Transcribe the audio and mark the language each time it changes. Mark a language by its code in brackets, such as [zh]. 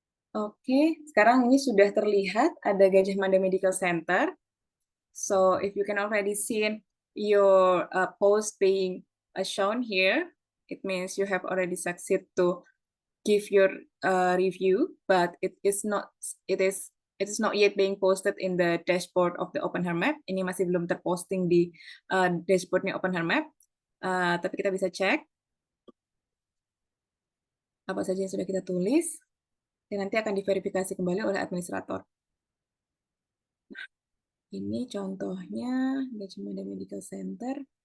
[id] Oke, sekarang ini sudah terlihat ada Gajah Mada Medical Center. [en] So if you can already see your post being shown here, it means you have already succeeded to give your review, but it is not yet being posted in the dashboard of the OpenHRMap. [id] Ini masih belum terposting di dashboardnya OpenHRMap, tapi kita bisa cek apa saja yang sudah kita tulis, dan nanti akan diverifikasi kembali oleh administrator. Nah, ini contohnya Gajah Mada Medical Center.